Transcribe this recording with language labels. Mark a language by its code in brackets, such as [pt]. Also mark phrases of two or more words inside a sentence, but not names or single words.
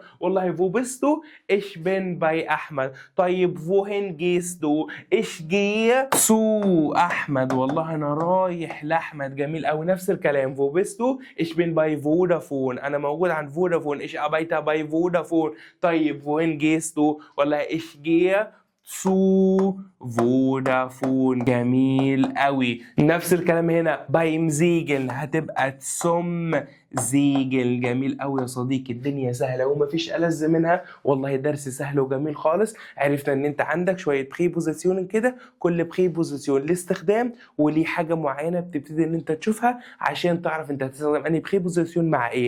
[de] والله Wo bist du ich bin bei Ahmed. طيب Wohin gehst du? Ich gehe zu Ahmed. [ar] والله انا رايح لاحمد. جميل قوي. نفس الكلام. [de] Wo bist du ich bin bei Vodafone, [ar] انا موجود عند فودافون. [de] ich arbeite bei Vodafone. طيب wohin gehst du؟ والله ich gehe zu فودافون. [ar] جميل قوي. نفس الكلام هنا [de] beim Ziegel [ar] هتبقى [de] zum Ziegel. [ar] جميل قوي يا صديقي. الدنيا سهله ومفيش ألذ منها. والله درس سهل وجميل خالص. عرفنا ان انت عندك شويه بريبوزيسيون كده، كل بريبوزيسيون لاستخدام وليه حاجه معينه بتبتدي ان انت تشوفها عشان تعرف انت هتستخدم انهي بريبوزيسيون مع ايه.